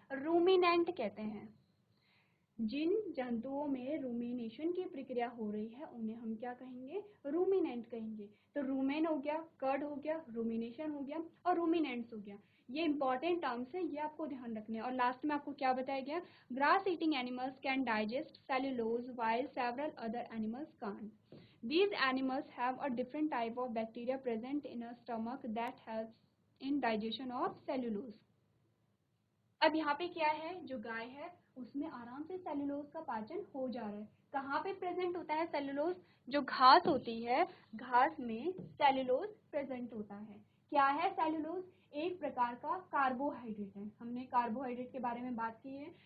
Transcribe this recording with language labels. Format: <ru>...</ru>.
<hi>Ruminant कहते हैं। जिन जंतुओं में रूमिनेशन की प्रक्रिया हो रही है उन्हें हम क्या कहेंगे? रूमिनेंट कहेंगे। तो रूमेन हो गया, कर्ड हो गया, रूमिनेशन हो गया और रूमिनेंट्स हो गया। ये इंपॉर्टेंट टर्म्स है, ये आपको ध्यान रखने हैं। और लास्ट में आपको क्या बताया गया?</hi> <en>Grass eating animals can digest cellulose while several other animals can't. These animals have a different type of bacteria present in a stomach that helps in digestion of cellulose.</en> <hi>अब यहाँ पे क्या है? जो गाय है उसमें आराम से सेलुलोज का पाचन हो जा रहा है। कहाँ पे प्रेजेंट होता है सेलुलोज? जो घास होती है, घास में सेलुलोज प्रेजेंट होता है। क्या है सेलुलोज? एक प्रकार का कार्बोहाइड्रेट है। हमने कार्बोहाइड्रेट के बारे में बात की है।</hi>